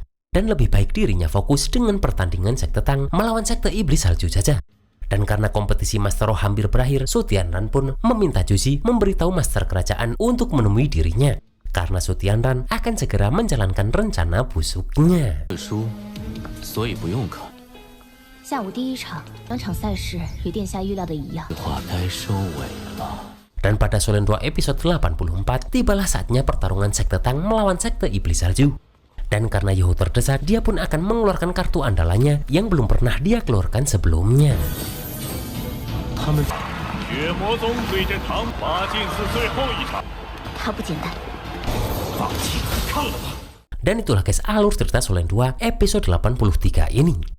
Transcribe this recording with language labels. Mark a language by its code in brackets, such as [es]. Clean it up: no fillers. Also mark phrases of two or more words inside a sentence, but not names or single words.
[id] Dan lebih baik dirinya fokus dengan pertandingan Sekte Tang melawan Sekte Iblis Salju saja. Dan karena kompetisi Master Roh hampir berakhir, Su Tianran pun meminta Juzi memberitahu Master Kerajaan untuk menemui dirinya. Karena Su Tianran akan segera menjalankan rencana busuknya. [zh] 下午第一场2场赛事与殿下预料的一样。 [id] Dan pada Solen 2 episode 84, tibalah saatnya pertarungan Sekte Tang melawan Sekte Iblis Salju. Dan karena Yohou terdesak, dia pun akan mengeluarkan kartu andalannya yang belum pernah dia keluarkan sebelumnya. Dan itulah guys alur cerita Solen 2 episode 83 ini.